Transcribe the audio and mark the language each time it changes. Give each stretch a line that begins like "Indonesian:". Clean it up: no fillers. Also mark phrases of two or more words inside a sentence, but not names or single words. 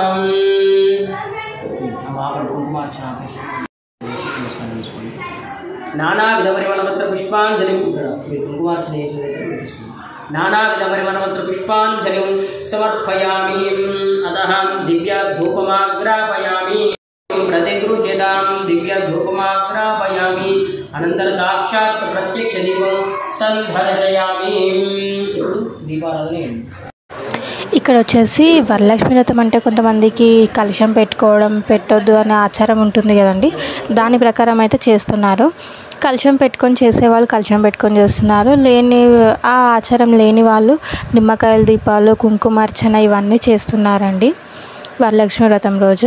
Sanskrit: नानाविध परिमलपत्र पुष्पांजलिं समर्पयामि. अतः दिव्यधूपमाग्रापयामि. प्रतिगृह्यतां दिव्यधूपमाग्रापयामि. अनन्तरं साक्षात् प्रत्यक्षदीपं सन्दर्शयामि. दीपाराधने
Telugu: ఇక్కడ వచ్చేసి వరలక్ష్మి వ్రతం అంటే కొంతమందికి కలశం పెట్టుకోవడం పెట్టొద్దు అనే ఆచారం ఉంటుంది కదండి. దాని ప్రకారం అయితే చేస్తున్నారు. కలశం పెట్టుకొని చేసేవాళ్ళు కలశం పెట్టుకొని చేస్తున్నారు. ఆ ఆచారం లేని వాళ్ళు నిమ్మకాయల దీపాలు, కుంకుమార్చన ఇవన్నీ చేస్తున్నారండి వరలక్ష్మి వ్రతం రోజు.